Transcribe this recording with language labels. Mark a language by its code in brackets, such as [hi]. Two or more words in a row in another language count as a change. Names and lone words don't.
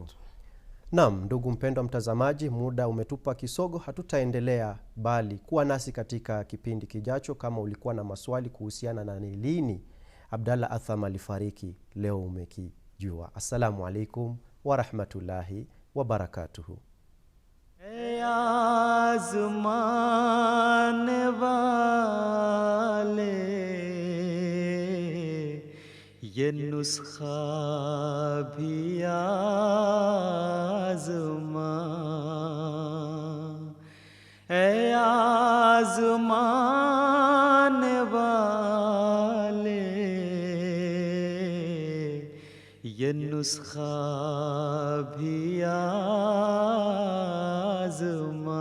[sw] Naam, ndugu mpendwa mtazamaji, muda umetupa kisogo, hatutaendelea bali kuwa nasi katika kipindi kijacho. Kama ulikuwa na maswali kuhusiana na ni lini Abdallah Atham alifariki, leo umekijua. [ar] السلام عليكم ورحمة الله وبركاته. [hi] आज़मान वाले ये नुस्खा भी आज़मा, ए आज़मान वाले ये नुस्खा भी आज़मा।